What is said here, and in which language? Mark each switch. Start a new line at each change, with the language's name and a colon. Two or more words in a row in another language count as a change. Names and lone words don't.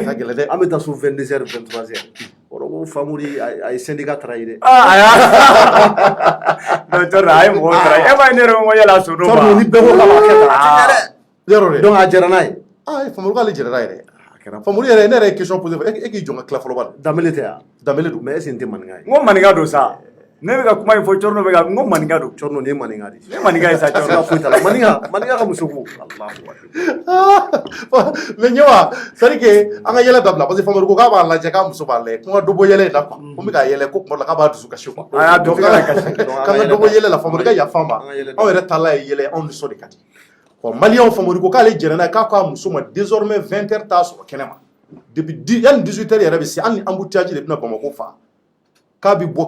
Bambara: an bɛ taa so 22h 23h o ko Famori a ye
French: syndicat trahir
Bambara: dɛ non Cɔrɔnɔ a ye mɔgɔw trahir e ma ne yɛrɛ ma yala so dɔ ma Cɔrɔnɔ ni bɛɛ ko k'a b'a kɛ tan a tɛ ɲɛ dɛ yɔrɔ de donc a jɛra n'a ye Famori k'ale jɛra n'a ye dɛ Famori yɛrɛ ne yɛrɛ ye
French: question posé
Bambara: e k'i jɔ n ka tila fɔlɔ ba Danbele tɛ yan Danbele don
French: mais est-ce que
Bambara: n tɛ maninka ye n ko maninka don sa ne bɛ ka kuma in fɔ Cɔrɔnɔ bɛ ka n ko maninka don Cɔrɔnɔ nin ye maninka de ye ne maninka ye sa Cɔrɔnɔ foyi t'a la maninka ka muso ko mais ɲɛwa
French: c'est à dire que
Bambara: an ka yɛlɛ dabila
French: parce que
Bambara: Famori ko k'a b'a lajɛ k'a muso b'a lajɛ ko n ka dɔ bɔ yɛlɛ in na quoi ko n bɛ ka yɛlɛ ko tuma dɔ la k'a b'a dusu kasi quoi a y'a dusu kasi k'an ka dɔ bɔ yɛlɛ la Famori ka yafa n ma anw yɛrɛ taala ye yɛlɛ anw nisɔn de ka di maliyɛnw Famori ko k'ale jɛnna n'a ye k'a k'a muso ma désormais 20h t'a sɔrɔ kɛnɛ ma depuis yanni 18h yɛrɛ bɛ se hali ni embouteillage de bɛna Bamako fa k'a bɛ bɔ